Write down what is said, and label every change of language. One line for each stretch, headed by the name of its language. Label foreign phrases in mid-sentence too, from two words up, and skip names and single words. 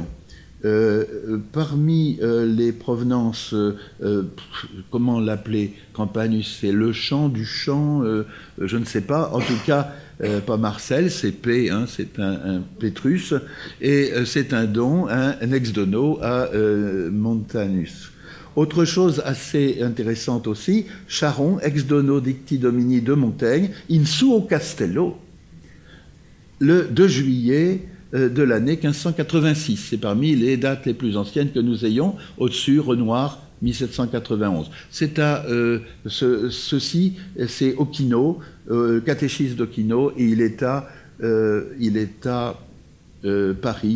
French: Parmi les provenances, comment l'appeler, Campanus, c'est le chant, du chant, je ne sais pas, en tout cas, pas Marcel, c'est P, hein, c'est un Pétrus, et c'est un don, un
Latin: ex dono
French: à Montanus. Autre chose assez intéressante aussi, Charon,
Latin: ex dono dicti domini de Montaigne, in suo castello,
French: le 2 juillet de l'année 1586. C'est parmi les dates les plus anciennes que nous ayons. Au-dessus, Renoir, 1791. C'est à ceci, c'est Occhino, catéchisme d'Occhino, et il est à Paris.